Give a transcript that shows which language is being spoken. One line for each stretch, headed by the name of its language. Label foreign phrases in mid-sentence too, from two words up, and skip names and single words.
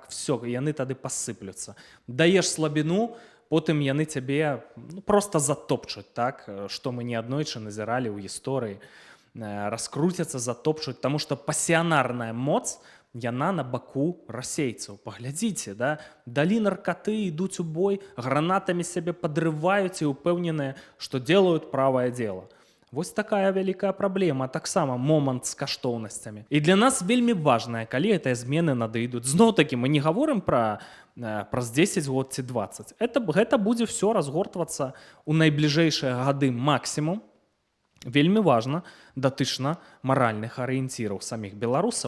Belarusian: Все, яны тады пасыплюцца. Даеш слабіну, потым яны цябе проста затопчуць, так? Што мы неаднойчы назіралі ў гісторыі. Раскруцяцца, затопчуць, таму што пасіянарная моц, яна на баку расейцаў. Паглядзіце, да? Далі наркаты, ідуць у бой, гранатамі сябе падрываюць і ўпэўненыя, што делают правае дело. Вось такая вялікая праблема, таксама момант з каштоўнасцямі. І для нас вельмі важная, калі гэтыя змены надыйдуць. Зноў-такі мы не гаворым праз 10 год ці 20. Гэта будзе ўсё разгортвацца ў найбліжэйшыя гады максімум. Вельмі важна датычна маральных арыенціраў саміх беларусаў.